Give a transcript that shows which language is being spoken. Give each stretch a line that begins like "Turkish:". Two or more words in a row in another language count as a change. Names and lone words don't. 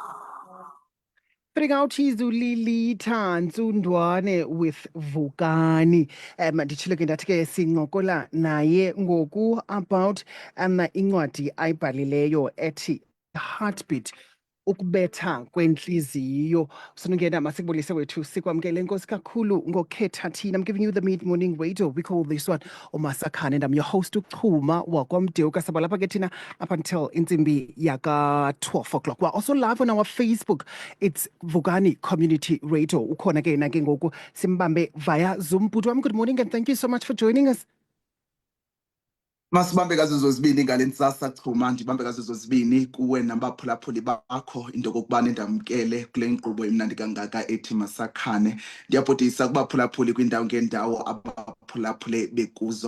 English: Frigauchizu Lilitha Ntsundwane with Vukani.
Xhosa: Nditshilo ke ndathi ke sincokola naye ngoku about incwadi ayibhalileyo ethi Heartbeat. Ukubetha kwenhliziyo sonongena masikubulise wethu sikwamkele nkosi kakhulu ngokhetha thina.
English: I'm giving you the mid-morning radio. We call this one uMasakhane and I'm your host uChuma wakwamdeuka
Xhosa: saba lapha ke thina
English: up until
Xhosa: intsimbi yaka
English: 12 o'clock. We're also live on our Facebook.
Xhosa: It's Vukani Community Radio. Ukhona ke na ke ngoku simbambe via Zoom.
English: Bhuti, good morning and thank you so much for joining us.
Xhosa: Masibambe gazo zozibini ngale ntsasa Chuma ndibambe gazo zozibini kuwe nabaphulaphuli bakho into kokubana ndamkele kule nkqubo emnandi kangaka ethi Masakhane. Ndiyabhodisa kubaphulaphuli kwindawo ngendawo abaphulaphule bekuzo.